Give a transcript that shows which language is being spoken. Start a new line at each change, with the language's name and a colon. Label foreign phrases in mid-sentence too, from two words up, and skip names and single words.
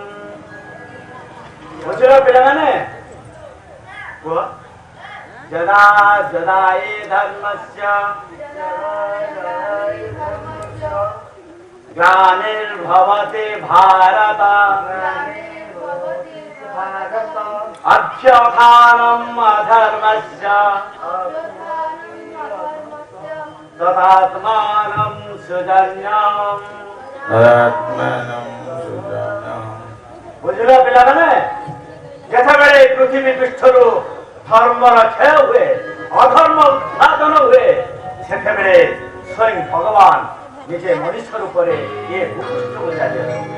Odia: ବୁଝିଲ ପିଲାମାନେ କୁହ
Sanskrit: जदा जदा हि धर्मस्य ग्लानिर्भवति भारत अभ्युत्थानम् अधर्मस्य तदात्मानं सृजन्यम्।
Odia: ବୁଝିଲ ପିଲାମାନେ ଯେତେବେଳେ ପୃଥିବୀ ପୃଷ୍ଠରୁ ଧର୍ମର କ୍ଷୟ ହୁଏ ଅଧର୍ମ ଉତ୍ପାଦନ ହୁଏ ସେତେବେଳେ ସ୍ୱୟଂ ଭଗବାନ ନିଜେ ମଣିଷ ରୂପରେ ଇଏ ଭୂପୃଷ୍ଠକୁ ଚାଲିଲେ।